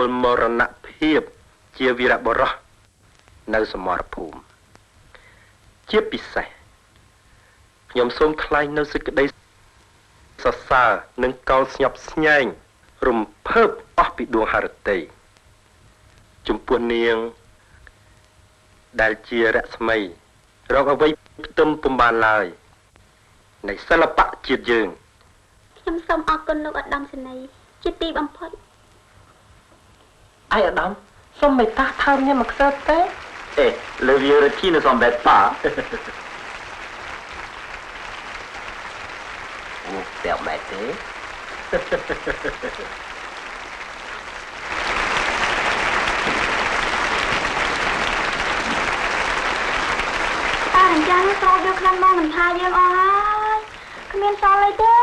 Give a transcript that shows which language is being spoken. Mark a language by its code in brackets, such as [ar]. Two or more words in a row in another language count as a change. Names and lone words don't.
[km] មរណភាពជាវីរបុរសនៅសមរភូមិជាពិសេសខ្ញុំសូមថ្លែងនៅសេចក្តីសរសើរនិងកោតស្ញប់ស្ញែងរំភើបអស់ពីដួងហឫទ័យចំពោះនាងដែលជារស្មីរកអ្វីផ្ទឹមពុំបានឡើយនៃសិល្បៈជាតិយើង ខ្ញុំសូមអរគុណលោកឧត្តមសេនីយ៍ជាទីបំផុត អាយឧត្តមសូមមេត្តាថើមញ៉ាំមួយខ្សែទេ [fr] le vieux requis ne s'embête pas vous permettez [km] តែអញ្ចឹងចូលយកខ្លាំងមកមិនថាយើងអស់ហើយគ្មានសល់អីទេ